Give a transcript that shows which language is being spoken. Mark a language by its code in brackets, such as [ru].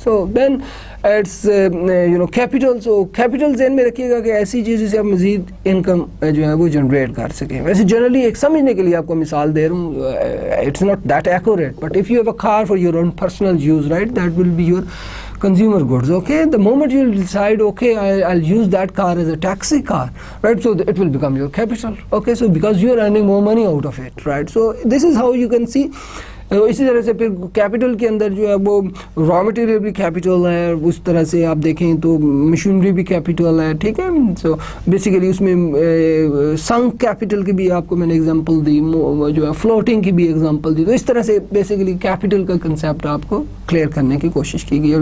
[en] So then it's capital. [ur] So capital ذہن میں رکھیے گا کہ ایسی چیز جسے آپ مزید انکم جو ہے وہ جنریٹ کر سکیں. ویسے جنرلی ایک سمجھنے کے لیے آپ کو مثال دے رہا ہوں. [en] It's not that accurate but if you have a car for your own personal use, right, that will be your consumer goods. Okay, the moment you decide, okay, I'll use that car as a taxi car, right, so it will become your capital. Okay, so because you are earning more money out of it, right, so this is how you can see. [ur] اسی طرح سے پھر capital کے اندر جو ہے وہ raw material بھی capital ہے. اس طرح سے آپ دیکھیں تو مشینری بھی کیپٹل ہے. ٹھیک ہے. سو بیسیکلی اس میں سنک کیپٹل کی بھی آپ کو میں نے ایگزامپل دی، جو ہے فلوٹنگ کی بھی ایگزامپل دی. تو اس طرح سے بیسیکلی کیپٹل کا کنسیپٹ آپ کو کلیئر کرنے کی کوشش کی گئی.